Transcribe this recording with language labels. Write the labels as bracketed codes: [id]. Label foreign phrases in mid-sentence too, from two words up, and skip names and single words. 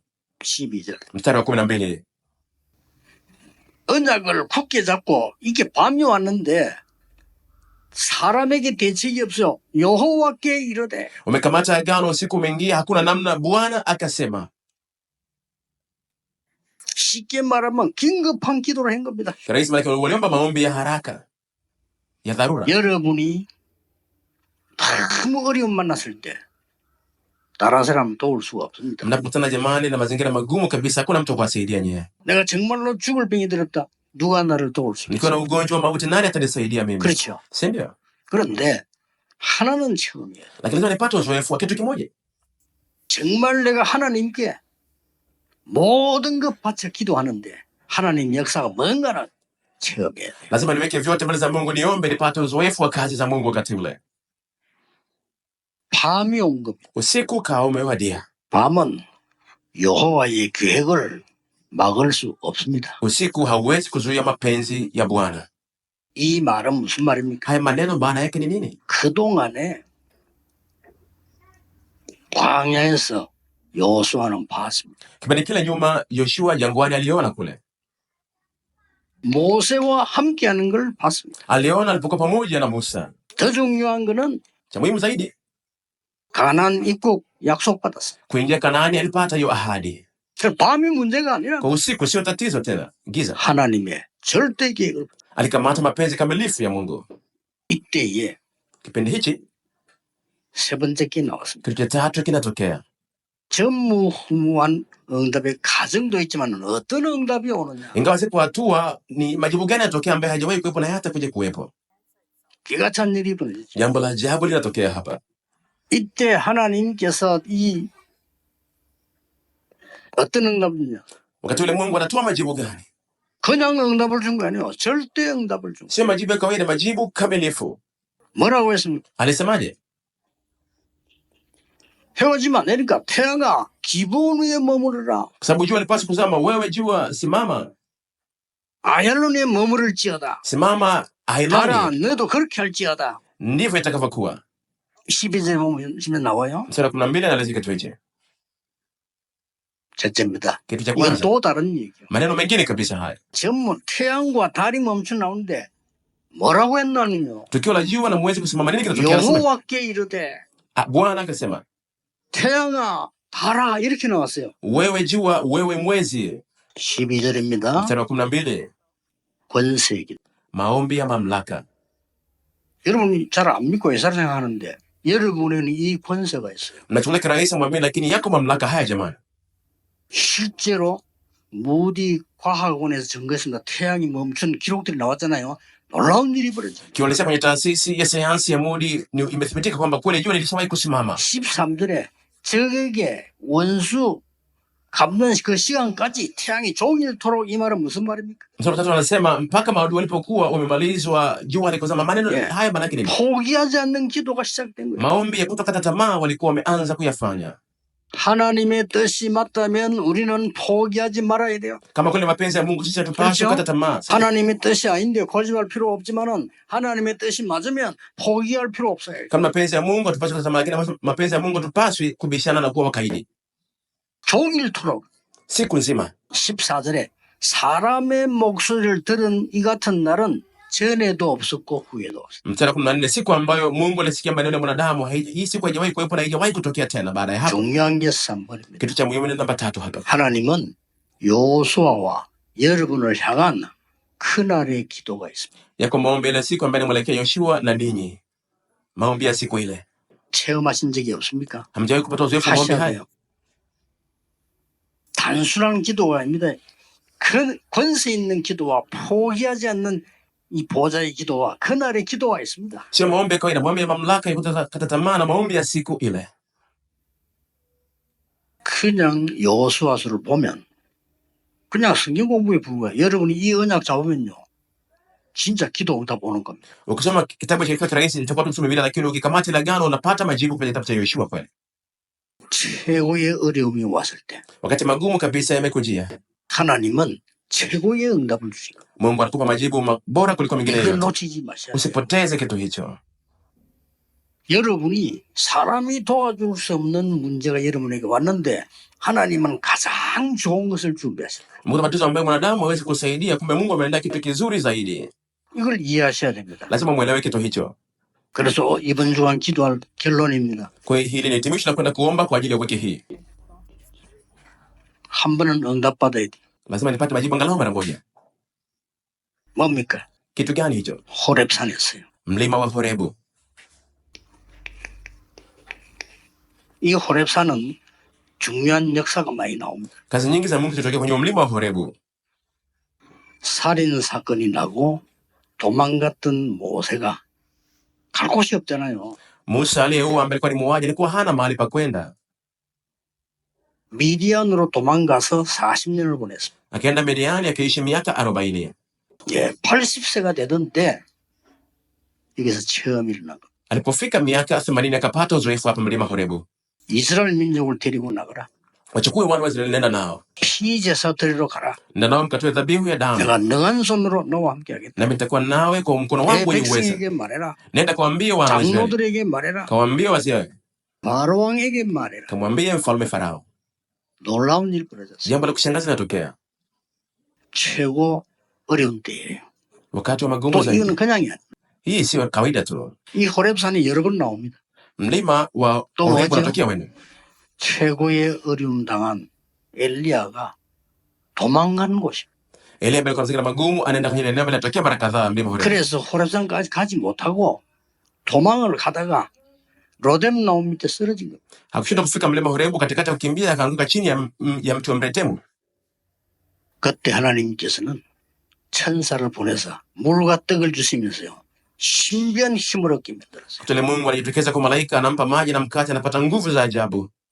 [ko] 12절. [sw] Mstari wa 12. [ko] 언약을 굳게 잡고 이게 밤이 왔는데 사람에게 대책이 없어. 여호와께 이르되. [sw] Umekamata agano, usiku umeingia, hakuna namna. Bwana akasema. [ko] 쉽게 말하면 긴급한 기도를 한 겁니다. [sw] Rais Malaki waliomba maombi ya haraka ya dharura. [ko] 여러분이 너무 어려움 만났을 때 다른 사람 도울 수가 없습니다. [sw] Mnapokutana jamani na mazingira magumu kabisa, hakuna mtu kuwasaidia nyewe. [ko] 내가 정말로 죽을 병이 들었다. 누가 나를 도울 수 [sw] Nikiwa na [ko] 있어? [sw] ugonjwa wa mauti, nani atanisaidia mimi? [ko] 그렇죠. [sw] Si ndio? [ko] 그런데 하나는 처음이에요. [sw] Lakini lazima nipate uzoefu wa kitu kimoja. [ko] 정말 내가 하나님께 모든 것 바쳐 기도하는데 하나님 역사가 뭔가는 처음이에요. [sw] Lazima niweke vyote mbele za Mungu, niombe nipate uzoefu wa kazi za Mungu wakati ule. [ko] 밤이 온 겁니다. [sw] Usiku kaa umewadia. [ko] 밤은 여호와의 계획을 막을 수 없습니다. [sw] Usiku hauwezi kuzuia mapenzi ya Bwana. [ko] 이 말은 무슨 말입니까? [sw] Haya maneno maana yake ni nini? [ko] 그동안에 광야에서 여호수아는 봤습니다. [sw] Kipindi kile nyuma, Yoshua jangwani aliona kule. [ko] 모세와 함께하는 걸 봤습니다. [sw] Aliona alipokuwa pamoja na Musa. [ko] 더 중요한 거는 [sw] Cha muhimu zaidi, [ko] 가나안 입국 약속받았어요. [sw] kuingia Kanaani alipata hiyo ahadi. [ko] 그 밤이 문제가 아니라 [sw] Kwa usiku sio tatizo tena, giza. [ko] 하나님의 절대 계획을. [sw] Alikamata mapenzi kamilifu ya Mungu. [ko] 이때에 [sw] Kipindi hichi [ko] 세 번째 게 나왔습니다. [sw] kitu cha tatu kinatokea. [ko] 전무후무한 응답의 가정도 있지만 어떤 응답이 오느냐. [sw] Ingawa sipo hatua ni majibu gani yanatokea ambaye hajawahi kuwepo na hata kuja kuwepo. [ko] 기가 찬 일이 벌어졌죠. [sw] Jambo la ajabu linatokea hapa. [ko] 이때 하나님께서 이 어떤 응답이냐. [sw] Wakati ule Mungu anatoa majibu gani? [ko] 그냥 응답을 준 거 아니에요. 절대 응답을 준. [sw] Sio majibu ya kawaida, majibu kamilifu. [ko] 뭐라고 했습니까? [sw] Alisemaje? [ko] 헤어지면 안 되니까 태양아 기브온 위에 머무르라. Kwa sababu jua lipaswa kuzama, wewe jua simama. 아얄론에 머무를지어다. [sw] Simama [ko] 달아 [sw] Ailoni. [ko] 너도 그렇게 할지어다. [sw] Ndivyo itakavyokuwa. [ko] 12절에 보면 나와요. [sw] Mstari wa 12 anaeleza kitu hichi. [ko] 첫째입니다. [sw] Kitu cha [ko] 이건 [sw] kwanza. [ko] 또 다른 얘기예요. [sw] Maneno mengine kabisa haya. [ko] 전문 태양과 달이 멈춰 나오는데 뭐라고 했나니요? [sw] Tukio la jua na mwezi kusimama, nini kinatokea? Anasema, [ko] 여호와께 이르되 [sw] Bwana akasema, [ko] 태양아 달아 이렇게 나왔어요. [sw] wewe jua, wewe mwezi. [ko] 12절입니다. [sw] Mstari wa 12. [ko] 권세기. [sw] Maombi ya mamlaka. [ko] 여러분이 잘 안 믿고 예사를 생각하는데 여러분에는 이 권세가 있어요. [sw] Mnachukulia kirahisi mwamini, lakini yako mamlaka haya jamani. [ko] 실제로 무디 과학원에서 증거했습니다. 태양이 멈춘 기록들이 나왔잖아요. 놀라운 일이 벌어져요. [sw] Kiuhalisia kwenye taasisi ya sayansi ya Moody imethibitika kwamba kweli jua lilishawahi kusimama. [ko] 13절에 적에게 원수 갚는 그 시간까지 태양이 종일토록, 이 말은 무슨 말입니까? [sw] Mstari wa 3 anasema mpaka maadui walipokuwa wamemalizwa, jua likozama. Maneno [en] Yeah. [sw] haya maana yake nini? [ko] 포기하지 않는 기도가 시작된 거예요. [sw] Maombi ya kutokata tamaa walikuwa wameanza kuyafanya. [ko] 하나님의 뜻이 맞다면 우리는 포기하지 말아야 돼요. [sw] Kama kweli mapenzi ya Mungu, sisi hatupaswi [ko] 그렇죠? [sw] kukata tamaa. [ko] 하나님의 뜻이 아닌데 거짓말 필요 없지만은 하나님의 뜻이 맞으면 포기할 필요 없어요. [sw] Kama mapenzi ya Mungu hatupaswi kukata tamaa, lakini mapenzi ya Mungu hatupaswi kubishana na kuwa wakaidi. [ko] 종일토록. [sw] Siku nzima. [ko] 14절에 사람의 목소리를 들은 이 같은 날은 전에도 없었고 후에도 없었어요. [sw] Mstari wa 14, siku ambayo Mungu alisikia maneno ya mwanadamu, hii siku haijawahi kuwepo na haijawahi kutokea tena baada ya hapo. [ko] 중요한 게 3번입니다. [sw] Kitu cha muhimu ni namba 3 hapa. [ko] 하나님은 여호수아와 여러분을 향한 그날의 기도가 있습니다. [sw] Yako maombi ile siku ambayo inamwelekea Yoshua na ninyi. Maombi ya siku ile. [ko] 체험하신 적이 없습니까? [sw] Hamjawahi kupata uzoefu wa maombi [ko] 하셔야 [sw] haya? [ko] 돼요. 단순한 기도가 아닙니다. 그 권세 있는 기도와 포기하지 않는 이 보좌의 기도와 그날의 기도가 있습니다. [sw] Sio maombi ya kawaida, maombi ya mamlaka ya kukata tamaa na maombi ya siku ile. [ko] 그냥 여호수아서를 보면 그냥 성경 공부에 불과해요. 여러분이 이 언약 잡으면요, 진짜 기도 응답 오는 겁니다. [sw] Ukisoma kitabu cha Kichwa Rahisi itakuwa tusome Biblia, lakini ukikamata ile agano unapata majibu kwenye kitabu cha Yoshua kweli. [ko] 최고의 어려움이 왔을 때 [sw] Wakati magumu kabisa yamekujia, [ko] 하나님은 최고의 응답을 주신 겁니다. [sw] Mungu anakupa majibu bora kuliko mengine [ko] 이걸 [sw] yote. [ko] 놓치지 마셔야 돼요. [sw] Usipoteze kitu hicho. [ko] 여러분이 사람이 도와줄 수 없는 문제가 여러분에게 왔는데 하나님은 가장 좋은 것을 준비하셨다. [sw] Mungu matatizo ambayo mwanadamu hawezi kusaidia, kumbe Mungu ameandaa kitu kizuri zaidi. [ko] 이걸 이해하셔야 됩니다. [sw] Lazima muelewe kitu hicho. [ko] 그래서 이번 주간 기도할 결론입니다. [sw] Kwa hiyo hili ni hitimisho la kwenda kuomba kwa ajili ya wiki hii. [ko] 한 번은 응답받아야 돼. [sw] Lazima nipate majibu angalau mara moja. [ko] 뭡니까? [sw] Kitu gani hicho? [ko] 호렙산이었어요. [sw] Mlima wa Horebu. [ko] 이 호렙산은 중요한 역사가 많이 나옵니다. [sw] Kazi nyingi za Mungu zilitokea kwenye mlima wa Horebu. [ko] 살인 사건이 나고 도망갔던 모세가 갈 곳이 없잖아요. [sw] Musa aliyeua ambaye alikuwa ni muuaji alikuwa hana mahali pa kwenda. [ko] 미디안으로 도망가서 40년을 보냈습니다. [sw] Akaenda Midiani akaishi miaka 40. [ko] 예, 80세가 되던데 여기서 처음 일어난 거. [sw] Alipofika miaka 80 akapata uzoefu hapa mlima Horebu. [ko] 이스라엘 민족을 데리고 나가라. [sw] Wachukue wana wa Israeli, nenda nao. [ko] 피제사 드리러 가라. [sw] Nenda nao mkatoe dhabihu ya damu. [ko] 내가 능한 손으로 너와 함께 하겠다. [sw] Nami nitakuwa nawe kwa mkono [ko] 내 [sw] wangu wenye uweza. [ko] 백성에게 말해라. [sw] Nenda kawaambie wana wa Israeli. [ko] 장로들에게 말해라. [sw] Kawaambie wazee. [ko] 바로 왕에게 말해라. [sw] Kamwambie mfalme Farao. [ko] 놀라운 일 벌어졌어요. [sw] Jambo la kushangaza linatokea [ko] 최고 어려운 때예요. [sw] wakati wa magumu [ko] 또 [sw] zaidi. [ko] 이거는 그냥이 아니에요. [sw] Hii sio kawaida tu. [ko] 이 호렙산이 여러 번 나옵니다. [sw] Mlima wa [ko] 또 [sw] Horebu [ko] 뭐죠? [sw] unatokea wenu. [ko] 최고의 어려움 당한 엘리야가 도망가는 곳이에요. [sw] Elia alikuwa mazingira magumu, anaenda kwenye eneo linatokea mara kadhaa mlima Horebu. [ko] 그래서 호렙산까지 가지 못하고 도망을 가다가 로뎀 나무 밑에 쓰러진 거예요. Hakushinda kufika mlima Horebu, katikati ya kukimbia akaanguka chini ya mti wa mretemu. 그때 하나님께서는 천사를 보내서 물과 떡을 주시면서요. 신비한 힘을 얻게 만들었어요. [sw] Tule Mungu alijitokeza kwa malaika, anampa maji na mkate, anapata nguvu za ajabu.